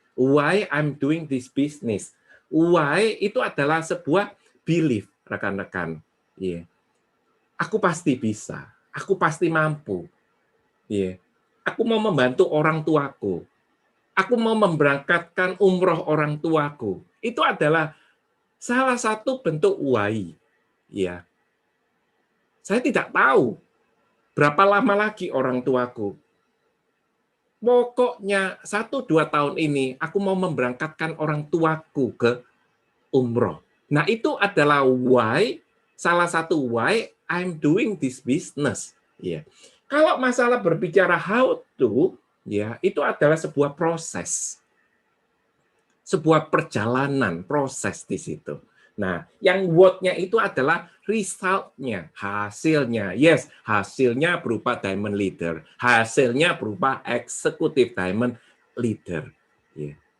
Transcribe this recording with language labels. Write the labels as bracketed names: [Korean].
[English] Why I'm doing this business. [Indonesian] Why itu adalah sebuah belief, rekan-rekan. Yeah. Aku pasti bisa, aku pasti mampu. Yeah. Aku mau membantu orang tuaku. Aku mau memberangkatkan umroh orang tuaku. Itu adalah salah satu bentuk why. Yeah. Saya tidak tahu berapa lama lagi orang tuaku. Pokoknya 1-2 tahun ini aku mau memberangkatkan orang tuaku ke umroh. Nah, itu adalah why salah satu [English] why I'm doing this business. [Indonesian] Ya. Kalau masalah berbicara how to, ya itu adalah sebuah proses, sebuah perjalanan proses di situ. Nah, yang what-nya itu adalah result-nya, hasilnya. Yes, hasilnya berupa diamond leader, hasilnya berupa executive diamond leader. Ya.